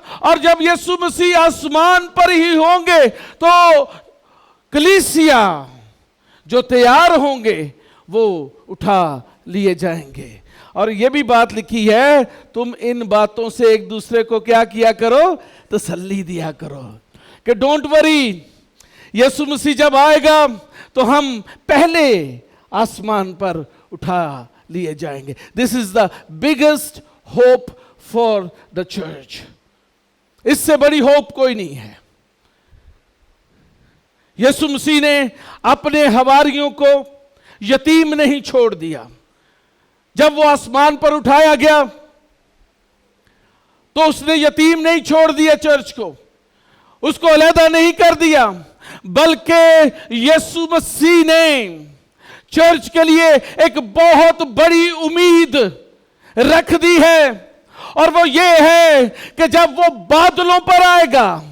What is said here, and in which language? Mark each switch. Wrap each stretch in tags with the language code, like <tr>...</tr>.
<ur>اور جب یسوع مسیح آسمان پر ہی ہوں گے تو کلیسیا جو تیار ہوں گے وہ اٹھا لیے جائیں گے. اور یہ بھی بات لکھی ہے، تم ان باتوں سے ایک دوسرے کو کیا کیا کرو؟ تسلی دیا کرو کہ</ur> <en>don't worry,</en> <ur>یسوع مسیح جب آئے گا تو ہم پہلے آسمان پر اٹھا لیے جائیں گے.</ur> <en>This is the biggest hope for the church.</en> <ur>اس سے بڑی ہوپ کوئی نہیں ہے. یسوع مسیح نے اپنے حواریوں کو یتیم نہیں چھوڑ دیا. جب وہ آسمان پر اٹھایا گیا تو اس نے یتیم نہیں چھوڑ دیا چرچ کو، اس کو علیحدہ نہیں کر دیا، بلکہ یسوع مسیح نے چرچ کے لیے ایک بہت بڑی امید رکھ دی ہے، اور وہ یہ ہے کہ جب وہ بادلوں پر آئے گا،</ur>